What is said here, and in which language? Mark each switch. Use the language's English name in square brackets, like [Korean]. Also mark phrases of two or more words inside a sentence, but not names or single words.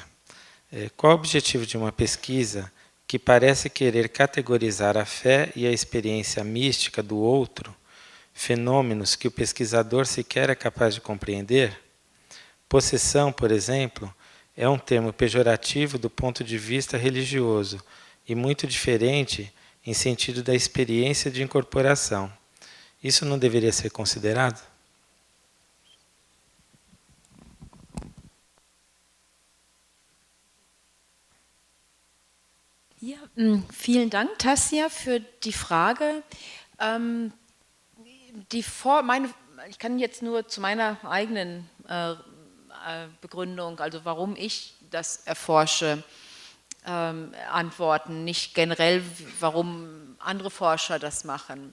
[Portuguese] Qual o objetivo de uma pesquisa que parece querer categorizar a fé e a experiência mística do outro, fenômenos que o pesquisador sequer é capaz de compreender? Possessão, por exemplo, é um termo pejorativo do ponto de vista religioso e muito diferente em sentido da experiência de incorporação. Isso não deveria ser considerado? [German] Ja, vielen Dank, Tassia, für die Frage. Ich kann jetzt nur zu meiner eigenen Begründung, also warum ich das erforsche, antworten, nicht generell, warum andere Forscher das machen.